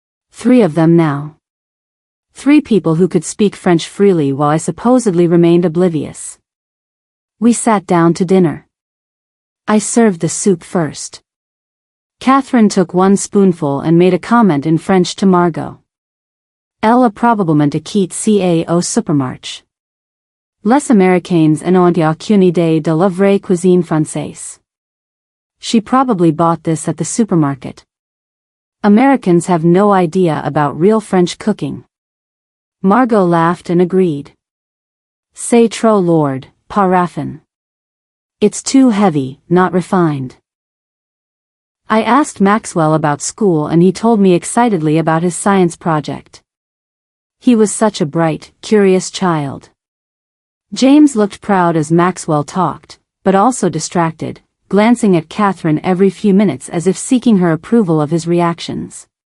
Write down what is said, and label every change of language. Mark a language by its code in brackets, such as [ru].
[en] 3 of them now. 3 people who could speak French freely while I supposedly remained oblivious. We sat down to dinner. I served the soup first. Catherine took 1 spoonful and made a comment in French to Margot. [fr] Elle a probablement acquis ca au supermarché. Les Américains n'ont aucune idée de la vraie cuisine française. [en] She probably bought this at the supermarket. Americans have no idea about real French cooking. Margot laughed and agreed. [fr] C'est trop lourd, pas raffin. [en] It's too heavy, not refined. I asked Maxwell about school and he told me excitedly about his science project. He was such a bright, curious child. James looked proud as Maxwell talked, but also distracted, glancing at Catherine every few minutes as if seeking her approval of his reactions.